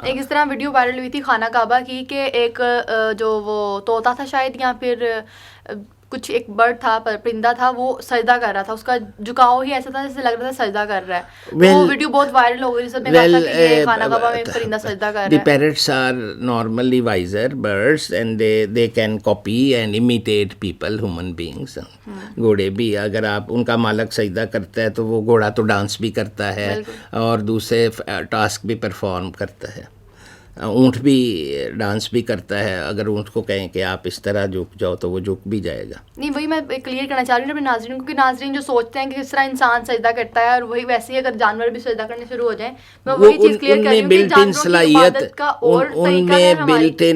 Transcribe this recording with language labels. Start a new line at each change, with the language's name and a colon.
Urdu: ایک اس طرح video viral ہوئی تھی خانہ کعبہ کی کہ ایک جو وہ طوطا تھا شاید یا پھر کچھ ایک برڈ تھا، پرندہ تھا، وہ سجدہ کر رہا تھا، اس کا جھکاؤ ہی ایسا تھا جیسے لگ رہا تھا سجدہ کر رہا ہے. وہ ویڈیو بہت وائرل ہو گئی، سب نے کہا تھا کہ یہ خانہ کعبہ میں پرندہ سجدہ کر رہا ہے.
English: The parrots are normally wiser birds and they can copy and imitate people, human beings.
Urdu: گھوڑے بھی اگر آپ ان کا مالک سجدہ کرتا ہے تو وہ گھوڑا تو ڈانس بھی کرتا ہے اور دوسرے ٹاسک بھی پرفارم کرتا ہے. اونٹ بھی ڈانس بھی کرتا ہے، اگر اونٹ کو کہیں کہ آپ اس طرح جھک جاؤ تو وہ جھک بھی جائے گا. نہیں وہی میں کلیئر کرنا چاہ رہی ہوں اپنے ناظرین کو کہ ناظرین جو سوچتے ہیں کہ کس طرح انسان سجدہ کرتا ہے اور وہی ویسے ہی اگر جانور بھی سجدہ کرنے شروع ہو جائیں، میں وہی چیز کلیئر کر رہی ہوں کہ جانوروں کی عبادت کا اور طریقہ ہے ہماری